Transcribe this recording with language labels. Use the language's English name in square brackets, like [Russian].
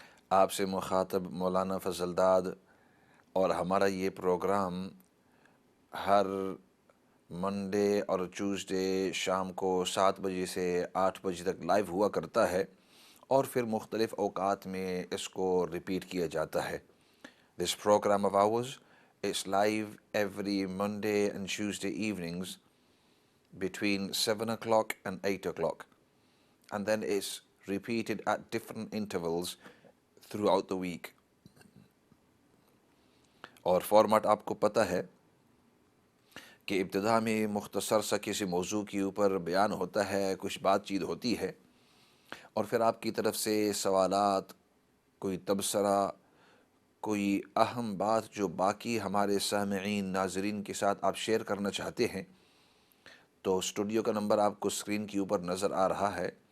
[Urdu] آپ سے مخاطب مولانا فضل داد، اور ہمارا یہ پروگرام ہر منڈے اور ٹیوزڈے شام کو 7 بجے سے 8 بجے تک لائیو ہوا کرتا ہے، اور پھر مختلف اوقات میں اس کو ریپیٹ کیا جاتا ہے. [English] This program of ours is live every Monday and Tuesday evenings between 7 o'clock and 8 o'clock, and then it's repeated at different intervals throughout the week. [Urdu] اور فارمیٹ آپ کو پتہ ہے کہ ابتدا میں مختصر سا کسی موضوع کے اوپر بیان ہوتا ہے، کچھ بات چیت ہوتی ہے، اور پھر آپ کی طرف سے سوالات، کوئی تبصرہ، کوئی اہم بات جو باقی ہمارے سامعین ناظرین کے ساتھ آپ شیئر کرنا چاہتے ہیں، تو اسٹوڈیو کا نمبر آپ کو اسکرین کے اوپر نظر آ رہا ہے.